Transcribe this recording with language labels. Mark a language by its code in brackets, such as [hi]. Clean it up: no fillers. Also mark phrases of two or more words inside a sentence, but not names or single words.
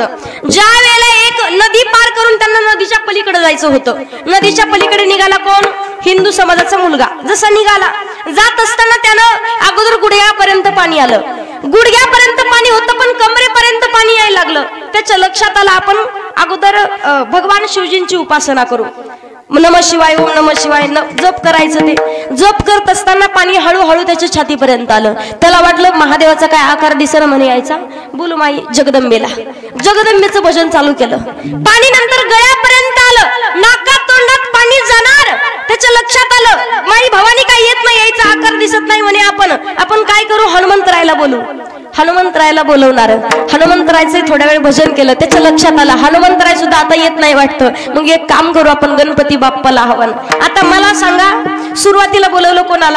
[mr] ज्या वेळेला एक नदी पार करून त्यांना नदीच्या पलीकडे जायचं होतं. नदीच्या पलीकडे निघाला कोण? हिंदू समाजाचा मुलगा. जसा निघाला जात असताना त्यानं अगोदर गुडघ्यापर्यंत पाणी आलं. गुडघ्यापर्यंत पाणी होतं पण कमरेपर्यंत पाणी यायला लागलं. त्याच्या लक्षात आलं आपण अगोदर भगवान शिवजींची उपासना करू. [sa] नमः शिवाय ओम नमः शिवाय [mr] जप करायचं. ते जप करत असताना पाणी हळूहळू त्याच्या छातीपर्यंत आलं. त्याला वाटलं महादेवाचा काय आकार दिसेना म्हणे यायचा. बोलू माई जगदंबेला. जगदंबेचं भजन चालू केलं. पाणी नंतर गळ्यापर्यंत आलं. नाकात तोंडात पाणी जाणार. त्याच्या लक्षात आलं माई भवानी काय येत नाही, यायचा आकार दिसत नाही म्हणे. आपण काय करू? हनुमंतरायला बोलू. हनुमंतरायाला बोलवणार. हनुमंतरायचं थोड्या वेळ भजन केलं, त्याच्या लक्षात आलं हनुमंतराय सुद्धा आता येत नाही वाटतं. मग एक काम करू आपण, गणपती बाप्पाला आव्हान. आता मला सांगा, सुरुवातीला बोलवलं कोणाला?